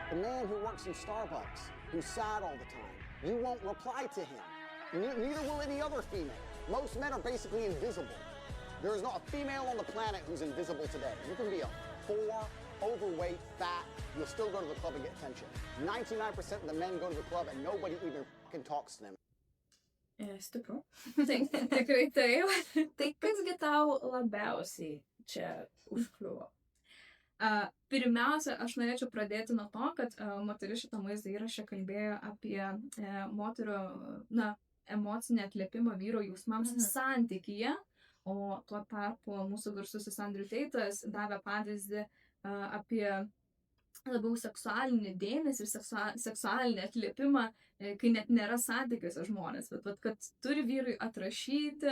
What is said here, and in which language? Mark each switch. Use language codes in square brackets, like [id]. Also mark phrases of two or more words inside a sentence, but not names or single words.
[en] The man who works in Starbucks, who's sad all the time, you won't reply to him. Neither will any other female. Most men are basically invisible. There is not a female on the planet who's invisible today. You can be a 4, overweight, fat, you'll still go to the club and get attention. 99% of the men go to the club and nobody even fucking talks to them. [lt] Stipru. Taip, tikrai taip. Tai kasgi tau labiausiai čia užkliuvo? Pirmiausia, aš norėčiau pradėti nuo to, kad moteris šitą vaizdo įrašą kalbėjo apie moterų, emocinį atliepimą vyro jausmams santykyje, o tuo tarpu mūsų garsusis Andrew Tate'as davė pavyzdį apie labiau seksualinį dėmesį ir seksualinį atliepimą, kai net nėra santykiuose žmonės, bet kad turi vyrui atrašyti,